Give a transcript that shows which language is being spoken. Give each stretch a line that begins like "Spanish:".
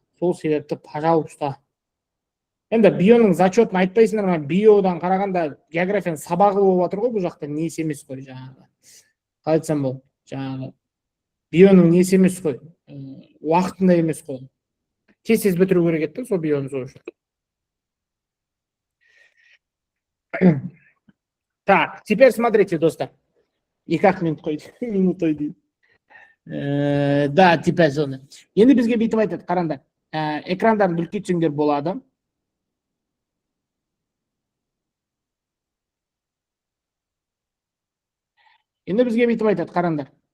Kazakh: Сол себепті,
Russian: пожалуйста.
Kazakh: Енді бионың зачетін айтпайсыңдар ма? Биодан қарағанда географияның сабағы болып жатыр ғой, бұл жақта несі емес қой жаңағы. Қалай айтсам бұл? Жаңағы бионың несі емес қой, уақытында емес қой. Тез бітіру керек еді, сол бионы сол үшін.
Russian: Так, теперь смотрите, достар.
Kazakh: 2 минут қойды.
Russian: Да, теперь
Kazakh: соны. Енді бізге бүйтіп айтады, қараңдар. Экрандарын үлкейтсеңдер болады. Енді бізге бүйтіп айтады, қараңдар.